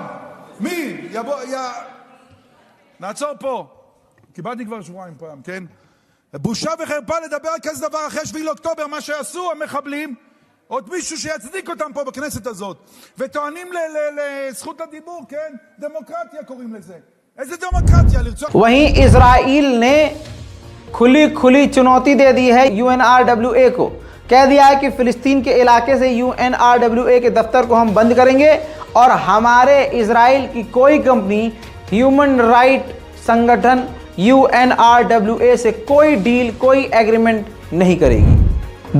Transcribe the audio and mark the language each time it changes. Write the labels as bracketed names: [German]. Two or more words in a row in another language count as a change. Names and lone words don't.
[Hebrew] מי? נעצור פה. קיבלתי כבר שבועיים פעם, כן? בושה וחרפה לדבר על כזה דבר אחרי 7 לאוקטובר, מה שעשו המחבלים, עוד מישהו שיצדיק אותם פה בכנסת הזאת. וטוענים לזכות הדיבור, כן? דמוקרטיה קוראים לזה. איזה דמוקרטיה? לרצוח... [Hindi] वहीं इजराइल ने खुली चुनौती दे दी है UNRWA को। कह दिया है कि फिलिस्तीन के इलाके से UNRWA के दफ्तर को हम बंद करेंगे और हमारे इजराइल की कोई कंपनी [English] human right [Hindi] संगठन UNRWA से कोई डील, कोई एग्रीमेंट नहीं करेगी।